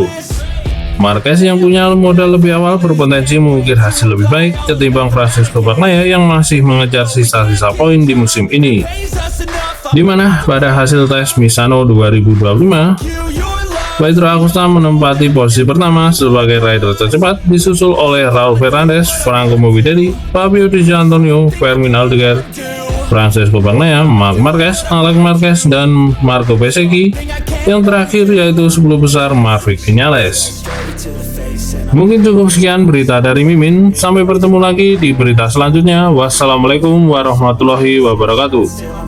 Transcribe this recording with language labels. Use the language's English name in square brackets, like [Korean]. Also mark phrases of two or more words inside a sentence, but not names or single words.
[Indonesian] Marquez yang punya modal lebih awal berpotensi mengukir hasil lebih baik ketimbang Francesco Bagnaia yang masih mengejar sisa-sisa poin di musim ini. Di mana pada hasil tes Misano 2025, Pedro Acosta menempati posisi pertama sebagai rider tercepat, disusul oleh Raul Fernandez, Franco Morbidelli, Fabio Di Giannantonio, Fermin Aldeguer, Francesco Bagnaia, Marc Marquez, Alex Marquez, dan Marco Bezzecchi. Yang terakhir yaitu 10 besar Maverick Viñales. Mungkin cukup sekian berita dari Mimin. Sampai bertemu lagi di berita selanjutnya. [Arabic] والسلام عليكم ورحمة الله وبركاته.